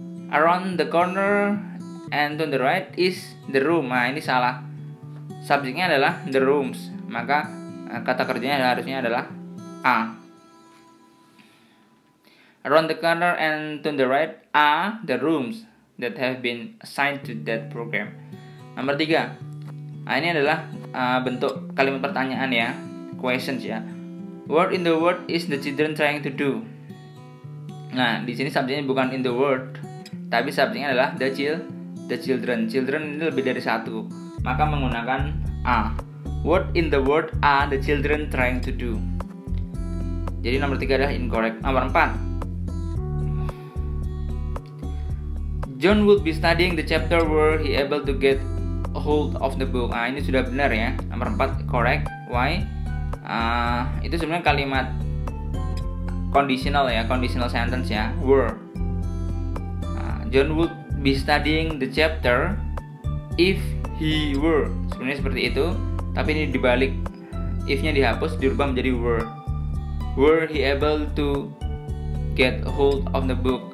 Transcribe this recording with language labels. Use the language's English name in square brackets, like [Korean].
[English] Around the corner and to the right is the room. [Indonesian] Nah, ini salah. Subjeknya adalah the rooms, maka kata kerjanya harusnya adalah a. [English] Around the corner and to the right are the rooms that have been assigned to that program. [Indonesian] Nomor 3. Nah, ini adalah bentuk kalimat pertanyaan ya, questions ya. [English] What in the world is the children trying to do? [Indonesian] Nah, di sini subjeknya bukan in the world, tapi subjeknya adalah the children. Children ini lebih dari satu, maka menggunakan a. [English] What in the world are the children trying to do? [Indonesian] Jadi nomor 3 adalah incorrect. Nomor 4. [English] John would be studying the chapter where he able to get a hold of the book. [Indonesian] Nah, ini sudah benar ya. Nomor 4 [English] correct. Why? [Indonesian] itu sebenarnya kalimat conditional ya, conditional sentence ya, were. [English] John would be studying the chapter if he were. [Indonesian] Sebenarnya seperti itu, tapi ini dibalik, if-nya dihapus dirubah menjadi were. [English] Were he able to get hold of the book.